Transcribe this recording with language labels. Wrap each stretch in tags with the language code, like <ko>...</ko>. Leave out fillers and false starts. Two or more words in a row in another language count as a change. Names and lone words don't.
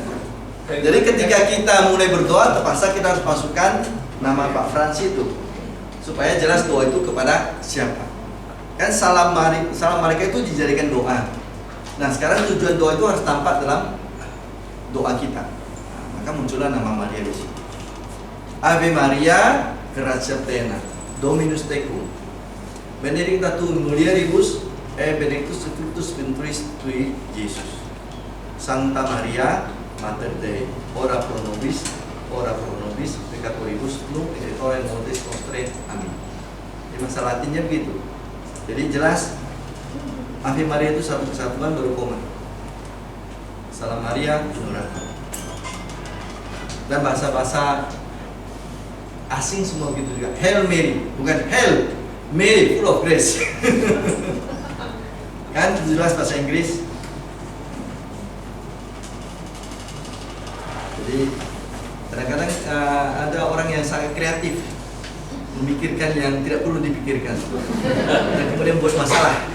<id>Jadi ketika kita mulai berdoa, terpaksa kita harus masukkan nama Pak Frans itu, supaya jelas doa itu kepada siapa. Kan salam mereka itu dijadikan doa. Nah sekarang tujuan doa itu harus tampak dalam doa kita. Nah, maka muncullah nama Maria di sini.</id> <la>Ave Maria, gratia plena, Dominus tecum, benedicta tu mulieribus, benedictus fructus ventris tui, Jesus. Santa Maria, Mater Dei, ora pro nobis, peccatoribus, nunc et hora mortis nostrae.</la> <id>Amin. Di bahasa Latinnya begitu. Jadi jelas Ave Maria itu satu kesatuan baru koma. Salam Maria, penuh rahmat. Dan bahasa-bahasa asing semua begitu juga.</id> <en>Hail Mary,</en> <id>bukan</id> <en>Hail Mary, full of grace.</en> <id>Kan jelas bahasa Inggris. Jadi kadang-kadang ada orang yang sangat kreatif, memikirkan yang tidak perlu dipikirkan, dan kemudian buat masalah.</id>